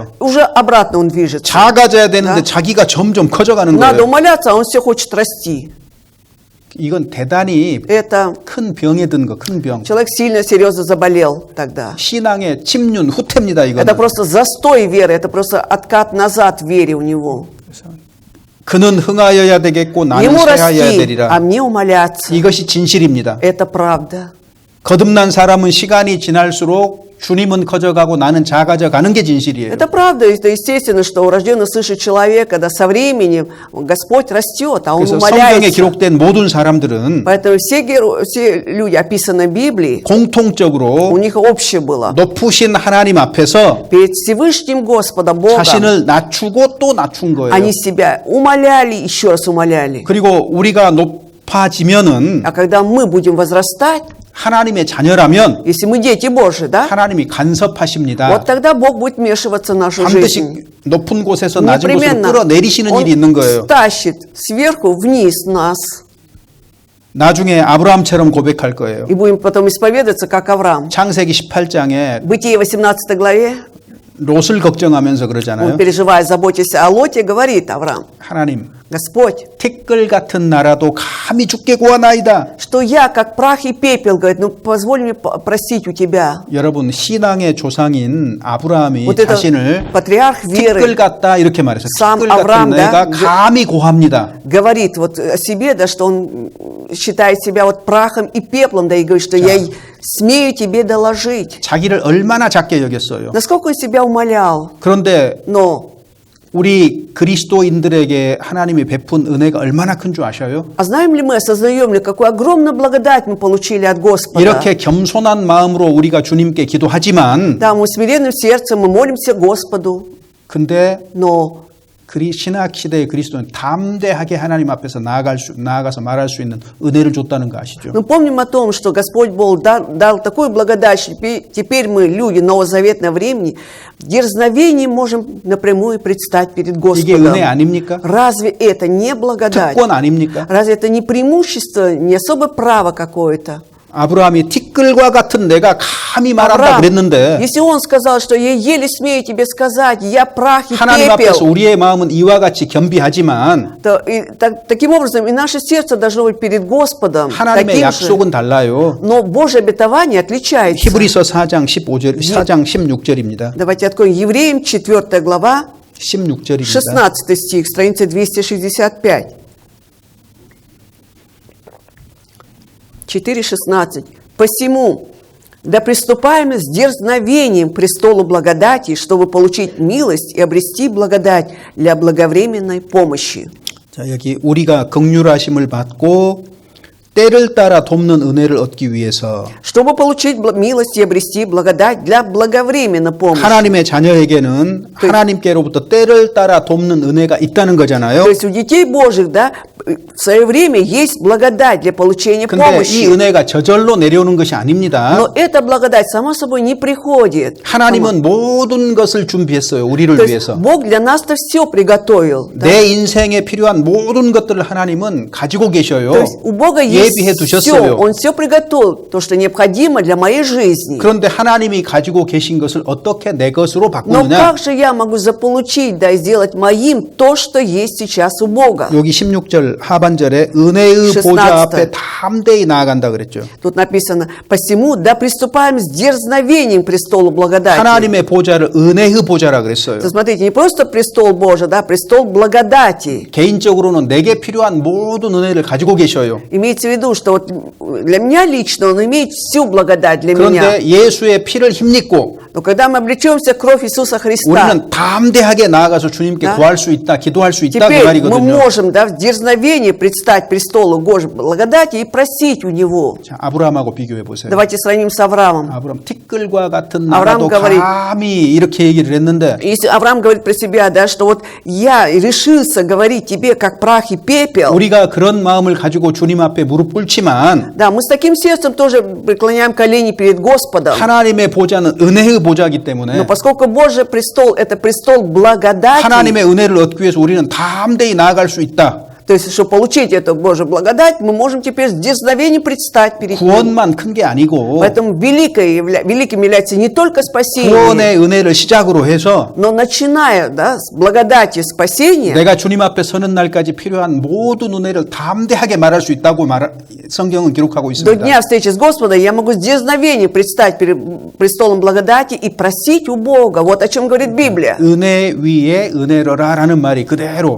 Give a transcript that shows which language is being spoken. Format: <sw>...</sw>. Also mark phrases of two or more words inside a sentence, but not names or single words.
<ru>уже обратно он движется.</ru> <ko>작아져야 되는데</ko> <ru>Да.</ru> <ko>자기가 점점 커져가는</ko> <ru>Надо</ru> <ko>거예요.</ko> <ru>умоляться, а он все хочет расти.</ru> <ko>이건 대단히</ko> <ru>Это</ru> <ko>큰 병에 든 거, 큰 병.</ko> <ru>человек сильно, серьезно заболел тогда.</ru> <ko>신앙의 침륜, 후퇴입니다, 이거는.</ko> <ru>Это просто застой веры, это просто откат назад в вере у него.</ru> <ko>그는 흥하여야 되겠고 나는</ko> <ru>Ему</ru> <ko>쇠하여야</ko> <ru>расти,</ru> <ko>되리라.</ko> <ru>а мне умоляться.</ru> <ko>이것이 진실입니다.</ko> <ru>Это правда.</ru> <ko>거듭난 사람은 시간이 지날수록 주님은 커져가고 나는 작아져 가는 게 진실이에요.</ko> <ru>Это правда, это естественно, что у рожденного свыше человека, когда со временем Господь растет, а Он</ru> <ko>그래서 성경에</ko> <ru>умаляется.</ru> <ko>기록된 모든 사람들은</ko> <ru>Поэтому все люди, описанные в Библии,</ru> <ko>공통적으로</ko> <ru>у них общее было.</ru> <ko>높으신 하나님 앞에서</ko> <ru>Перед Всевышним Господом Богом</ru> <ko>자신을 낮추고 또 낮춘 거예요.</ko> <ru>они себя умоляли, еще раз умоляли.</ru> <ko>그리고 우리가 높아지면은</ko> <ru>А когда мы будем возрастать,</ru> <ko>하나님의 자녀라면</ko> <ru>если мы дети Божьи, да,</ru> <ko>하나님이 간섭하십니다.</ko> <ru>вот тогда Бог будет вмешиваться в нашу</ru> <ko>반드시</ko> <ru>жизнь.</ru> <ko>높은 곳에서 낮은 곳으로</ko> <ru>Непременно</ru> <ko>끌어내리시는</ko> <ru>Он</ru> <ko>일이 있는 거예요.</ko> <ru>стащит сверху вниз нас.</ru> <ko>나중에 아브라함처럼 고백할 거예요.</ko> <ru>И будем потом исповедоваться, как Авраам.</ru> <ko>창세기 18장에</ko> <ru>Бытие 18 главе,</ru> <ko>롯을 걱정하면서</ko> <ru>он</ru> <ko>그러잖아요.</ko> <ru>переживая, заботясь о Лоте, говорит Авраам:</ru> <ko>하나님,</ko> <ru>Господь,</ru> <ko>티끌 같은 나라도 감히 죽게 구하나이다.</ko> <ru>что я, как прах и пепел, говорит, ну позволь мне просить у тебя.</ru> <ko>여러분, 신앙의 조상인 아브라함이</ko> <ru>Вот это</ru> <ko>자신을</ko> <ru>патриарх</ru> <ko>티끌</ko> <ru>веры</ru> <ko>같다 이렇게 말했어요.</ko> <ru>Сам</ru> <ko>티끌 같은</ko> <ru>Авраам,</ru> <ko>내가</ko> <ru>да,</ru> <ko>감히 고합니다.</ko> <ru>говорит вот о себе, да, что он считает себя вот прахом и пеплом, да, и говорит, что я смею тебе доложить.</ru> <ko>자기를 얼마나 작게 여겼어요.</ko> <ru>Насколько он себя умолял.</ru> <ko>그런데</ko> <ru>Но,</ru> <ko>우리 그리스도인들에게 하나님이 베푼 은혜가 얼마나 큰 줄 아셔요?</ko> <ru>а знаем ли мы, осознаем ли, какую огромную благодать мы получили от Господа?</ru> <ko>이렇게 겸손한 마음으로 우리가 주님께 기도하지만</ko> <ru>Да, мы смиренным сердцем, мы молимся Господу,</ru> <ko>근데</ko> <ru>но</ru> <ko>신학 시대의 그리스도는 담대하게 하나님 앞에서 나아가서 말할 수 있는 은혜를 줬다는 거 아시죠?</ko> <ru>мы помним о том, что Господь Бог дал такую благодать, что теперь мы, люди новозаветного времени, в дерзновении можем напрямую предстать перед</ru> <ko>이게</ko> <ru>Господом.</ru> <ko>은혜 아닙니까?</ko> <ru>Разве это не благодать?</ru> <ko>특권 아닙니까?</ko> <ru>Разве это не преимущество, не особое право какое-то?</ru> <ko>아브라함이 티끌과 같은 내가 감히 말한다</ko> <ru>Авраам,</ru> <ko>그랬는데</ko> <ru>если он сказал, что я еле смею тебе сказать, я прах и</ru> <ko>하나님 앞에서</ko> <ru>пепел,</ru> <ko>우리의 ма음은 이와 같이 겸비하지만</ko> <ru>то таким образом и наше сердце должно быть перед Господом</ru> <ko>하나님의</ko> <ru>таким же.</ru> <ko>약속은 달라요.</ko> <ru>Но Божье обетование отличается.</ru> <ko>히브리서 4장 16절입니다.</ko> <ru>Давайте откроем Евреям 4 глава,</ru> <ko>16절입니다.</ko> <ru>16 стих, страница 265. 4:16. «Посему, да приступаем с дерзновением к престолу благодати, чтобы получить милость и обрести благодать для благовременной помощи».</ru> <ko>자, 여기 우리가 긍휼하심을 받고 때를 따라 돕는 은혜를 얻기 위해서</ko> <ru>Чтобы получить милость и обрести благодать для благовременной помощи.</ru> <ko>하나님의 자녀에게는 하나님께로부터 때를 따라 돕는 은혜가 있다는 거잖아요.</ko> <ru>То есть у детей Божьих, да, в свое время есть благодать для получения</ru> <ko>근데 이</ko> <ru>помощи.</ru> <ko>은혜가 저절로 내려오는 것이 아닙니다.</ko> <ru>Но эта благодать, само собой, не приходит.</ru> <ko>하나님은 모든 것을 준비했어요. 우리를</ko> <ru>То есть</ru> <ko>위해서.</ko> <ru>Бог для нас-то все приготовил. Да?</ru> <ko>내 인생에 필요한 모든 것들을 하나님은 가지고 계셔요.</ko> <ru>То есть у Бога есть</ru> <ko>예비해</ko> <ru>все,</ru> <ko>두셨어요.</ko> <ru>Он все приготовил, то, что необходимо для моей жизни.</ru> <ko>그런데 하나님이 가지고 계신 것을 어떻게 내 것으로</ko> <ru>Но</ru> <ko>바꾸느냐?</ko> <ru>как же я могу заполучить, да, и сделать моим то, что есть сейчас у Бога?</ru> <ko>여기 16절 하반절에 은혜의 16. 보좌 앞에 담대히 나아간다 그랬죠.</ko> <ru>Тут написано: «Посему, да приступаем с дерзновением к престолу благодати».</ru> <ko>하나님의 보좌를 은혜의 보좌라 그랬어요.</ko> <ru>То смотрите, не просто престол Божий, да, престол благодати.</ru> <ko>개인적으로는 내게 필요한 모든 은혜를 가지고 계셔요.</ko> <ru>Имеется в виду, что вот для меня лично Он имеет всю благодать для меня.</ru> <ko>그런데 예수의 피를 힘입고</ko> <ru>Но когда мы облечемся в кровь Иисуса Христа,</ru> <ko>우리는 담대하게 나아가서 주님께</ko> <ru>Да.</ru> <ko>구할 수 있다, 기도할 수 있다 그</ko> <ru>теперь мы</ru> <ko>말이거든요.</ko> <ru>можем, да, в дерзновении предстать престолу Божьей благодати и просить у Него.</ru> <ko>자, 아브라함하고 비교해 보세요.</ko> <ru>Давайте сравним с Авраамом.</ru> <ko>아브라함 티끌과 같은 아브라함 나라도</ko> <ru>говорит,</ru> <ko>감히 이렇게 얘기를 했는데</ko> <ru>Если Авраам говорит про себя, да, что вот я решился говорить тебе как прах и пепел,</ru> <ko>우리가 그런 마음을 가지고 주님 앞에 무릎 꿇지만</ko> <ru>да, мы с таким сердцем тоже преклоняем колени перед Господом.</ru> <ko>하나님의 보좌는 은혜의 보좌이기 때문에</ko> <ru>Но поскольку Божий престол – это престол благодати,</ru> <ko>하나님의 은혜를 얻기 위해서 우리는 담대히 나아갈 수 있다.</ko> <ru>то есть, чтобы получить эту Божью благодать, мы можем теперь с дерзновением предстать перед Ним.</ru> <ko>구원만 큰 게 아니고</ko> <ru>Поэтому великим является не только спасение,</ru> <ko>구원의 은혜를 시작으로 해서</ko> <ru>но начиная, да, с благодати спасения,</ru> <ko>내가 주님 앞에 서는 날까지 필요한 모든 은혜를 담대하게 말할 수 있다고 성경은 기록하고</ko> <ru>до</ru> <ko>있습니다.</ko> <ru>дня встречи с Господом, я могу с дерзновением предстать перед престолом благодати и просить у Бога. Вот о чем говорит Библия.</ru> <ko>은혜 위에 은혜로라라는 말이 그대로.</ko>